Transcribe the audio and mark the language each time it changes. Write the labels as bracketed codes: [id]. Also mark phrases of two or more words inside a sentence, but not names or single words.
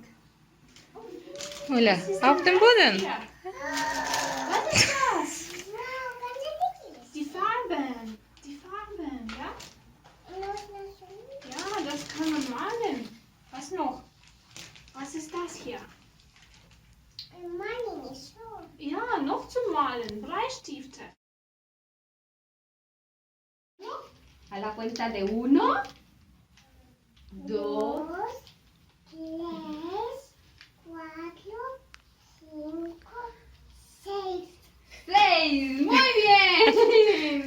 [de] Оля, auf dem Boden. Ja. Was ist das? Wow, ganz niedlich. Die Farben. Die Farben, ja? Ja, das kann man malen. Was noch? Was ist das hier? [en] Money is so. [de] Ja, noch zum Malen. Bleistifte. [es] A la cuenta de 1, 2, 2, 3, 4, 5, 6. 6. Muy bien.